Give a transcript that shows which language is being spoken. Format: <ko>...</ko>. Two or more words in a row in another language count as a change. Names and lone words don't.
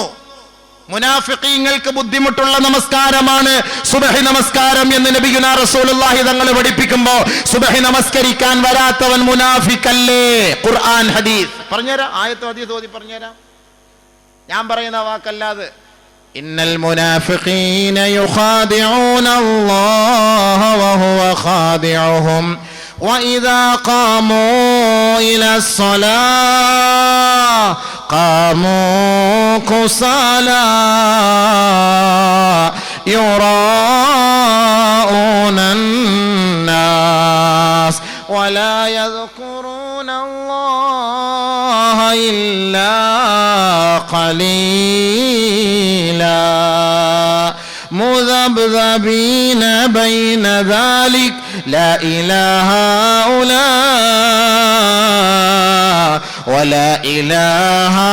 <ml>മുനാഫിഖീങ്ങൾക്ക് ബുദ്ധിമുട്ടുള്ള നമസ്കാരമാണ് സുബഹി നമസ്കാരം എന്ന്</ml> <ar>نبينا رسول الله</ar> <ml>തങ്ങൾ പഠിപ്പിക്കുമ്പോ സുബഹി നമസ്കരിക്കാൻ വരാത്തവൻ മുനാഫിഖല്ലേ? ഖുർആൻ ഹദീസ് പറഞ്ഞുതരാം, ആയത്ത് ഹദീസ് ഓതി പറഞ്ഞുതരാം. ഞാൻ പറയുന്ന വാക്കല്ലാതെ.</ml> <ar>إن المنافقين يخادعون الله وهو خادعهم وإذا قاموا إلى الصلاة قاموا كسالى يراءون الناس ولا يذكرون الله إلا قليلا مذبذبين بين ذلك لا إله هؤلاء ولا إله</ar>